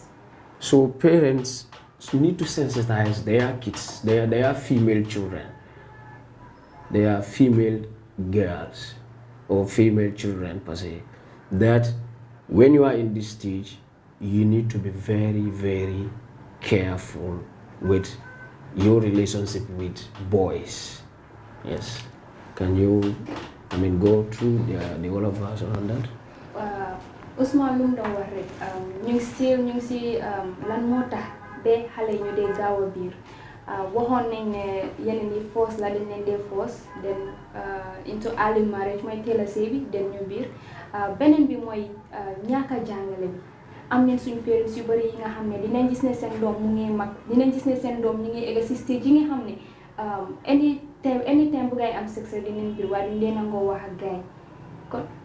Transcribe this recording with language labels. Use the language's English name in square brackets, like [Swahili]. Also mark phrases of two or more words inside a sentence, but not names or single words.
[English] So parents need to sensitize their kids, their female children, their female girls or female children per se, that when you are in this stage, you need to be very, very careful with your relationship with boys. Yes. Can you, go through the all of us on that? [Wolof] Ousmane lum doon wax rek ñu ngi si lan moo tax ba xale ñu dee gaaw a biir waxoon nañ ne yeneen yi force la dañ leen dee force [English] then into early marriage [Wolof] mooy teel a sëy bi den ñu biir beneen bi mooy ñàkk a jàngale bi am nañ suñu parents yu bëri yi nga xam ne dinañ gis ne seen doom mu ngi mag dinañ gis ne seen doom ñu ngi egg si stage yi nga xam ne anytime bu gaay am sexe dinañ biir waaye duñ leen nangoo wax ak gaay kon